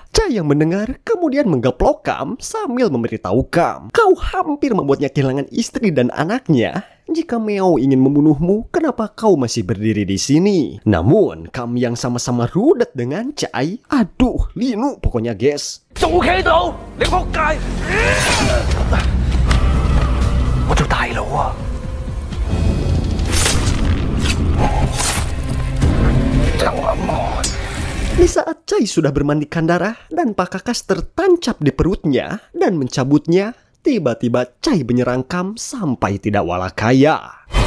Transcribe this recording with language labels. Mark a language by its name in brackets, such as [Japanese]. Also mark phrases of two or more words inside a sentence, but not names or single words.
[Indonesian] Chai yang mendengar kemudian menggeplok Kam sambil memberitahu Kam, "Kau hampir membuatnya kehilangan istri dan anaknya. Jika Meo ingin membunuhmu, kenapa kau masih berdiri di sini?" Namun, Kam yang sama-sama rudet dengan Chai, aduh, linu pokoknya guys. [Cantonese] 仲企度，你仆街！我做大佬啊！ [Indonesian] Di saat Chai sudah bermandikan darah dan Pak Kakas tertancap di perutnya dan mencabutnya, tiba-tiba Chai menyerang Kam sampai tidak walakaya.